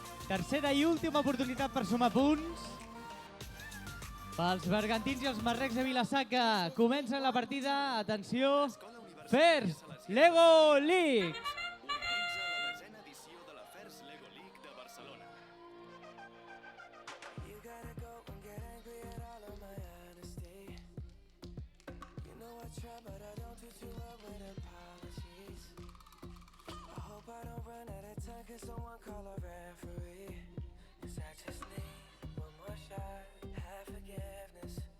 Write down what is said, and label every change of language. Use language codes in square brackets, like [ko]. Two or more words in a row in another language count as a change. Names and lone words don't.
[ca] Tercera i última oportunitat per sumar punts. Pels bergantins i els marrecs de Vila-Sacra. Comença la partida. Atenció. First Lego League. Organitza la 10a edició de la First Lego League de Barcelona. [en] You gotta go and get angry at all of my honesty. You know I try, but I don't do too well with apologies. I hope I don't run out of time, can someone call a referee? 'Cause I just need one more shot, have forgiveness.